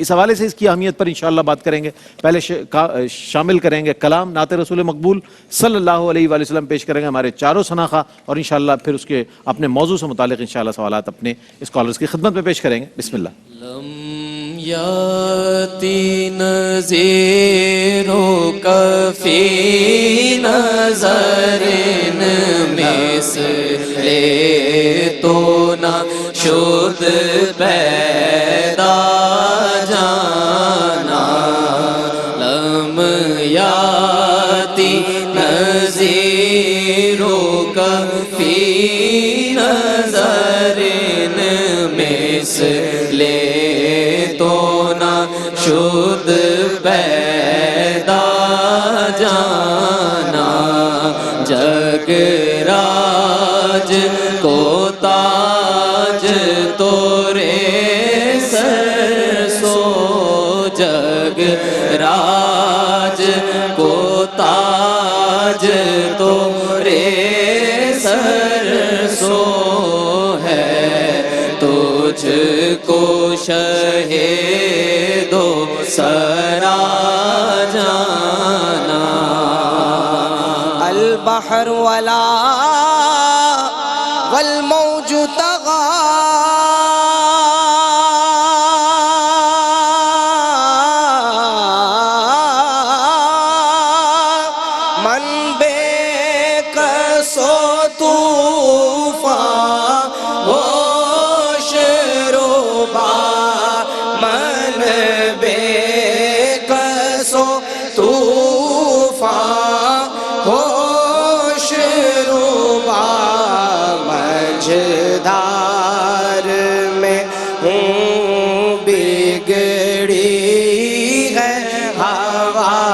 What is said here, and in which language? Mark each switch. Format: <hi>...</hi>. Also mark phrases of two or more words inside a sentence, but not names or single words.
<ur>اس حوالے سے اس کی اہمیت پر انشاءاللہ بات کریں گے۔ پہلے شامل کریں گے کلام نعت رسول مقبول</ur> <ar>صلی اللہ علیہ وآلہ وسلم،</ar> <ur>پیش کریں گے ہمارے چاروں شناخہ، اور انشاءاللہ پھر اس کے اپنے موضوع سے متعلق انشاءاللہ سوالات اپنے اسکالرز کی خدمت میں پیش کریں گے۔</ur> <ar>بسم اللہ۔ لم یاتی نذیرو کفی نظر</ar> <fa>مثل تو نہ شد پیدا جانا،</fa> <ar>لم یاتی نذیرو کفی نظر</ar> <fa>مثل تو نہ شد پیدا جانا،</fa> <ur>جگ راج کو تاج تورے سر سو، جگ راج کو تاج تورے سر سو ہے، تجھ کو شہید و سرا جانا،</ur> <ar>البحر ولا والموج طغى</ar> <fa>من بے کسو طوفان ہوش روبا، من بے کسو طوفان ہوش روبا،</fa> <ur>مجھدار میں ہوں بگڑی ہے ہوا،</ur>